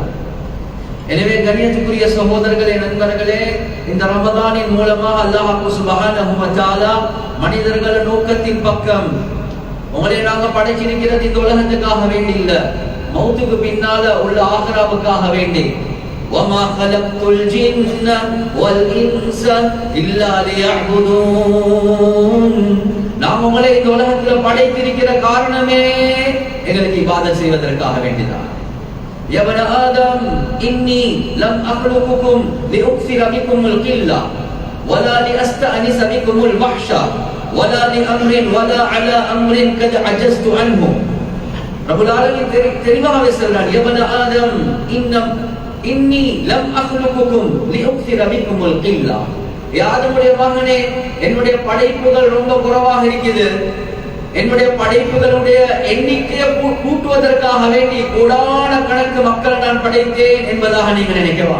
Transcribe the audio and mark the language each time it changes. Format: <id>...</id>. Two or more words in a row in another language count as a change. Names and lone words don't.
<ta>எனவே கண்ணியத்துக்குரிய சகோதரர்களே, நண்பர்களே, இந்த ரமதானின் மூலமாக அல்லாஹ்</ta> <ar>سبحانه و تعالى</ar> <ta>மனிதர்கள நோக்கத்தின் பக்கம், உங்களை நாங்க படைச்சிருக்கிறது இந்த உலகத்துக்காக வேண்டி இல்ல, மௌத்துக்கு பின்னால உள்ள ஆகிராவுக்காக வேண்டி.</ta> <ar>وَمَا خَلَقْتُ الْجِنَّ وَالْإِنسَ إِلَّا لِيَعْبُدُونَ.</ar> <ta>நாம் உங்களை இந்த உலகத்தில் படைத்திருக்கிற காரணமே எங்களுக்கு இபாதத் செய்வதற்காக வேண்டிதான்.</ta> <ar>يَا بَنِي آدَمَ إِنِّي لَمْ أَخْلُقُكُمْ لِأُكْثِرَ بِكُمُ الْقِلَّةَ. ولا لأستأنس بكم الوحش ولا لأمر ولا على أمر قد عجزت عنه. رب العالمين</ar> <ta>தெளிவாகவே சொல்றார்,</ta> <ar>يا بني آدم إني لم أخلقكم لأكثر بكم القلة.</ar> <ta>ஆதமுடைய மகனே, என்னுடைய படைப்புகள் ரொம்ப குறைவாக இருக்குது, என்னுடைய படைப்புகளுடைய எண்ணிக்கையை கூட்டுவதற்காக வேண்டி கோடான கணக்கு மக்களை நான் படைத்தேன் என்பதாக நீங்க நினைக்கவா?</ta>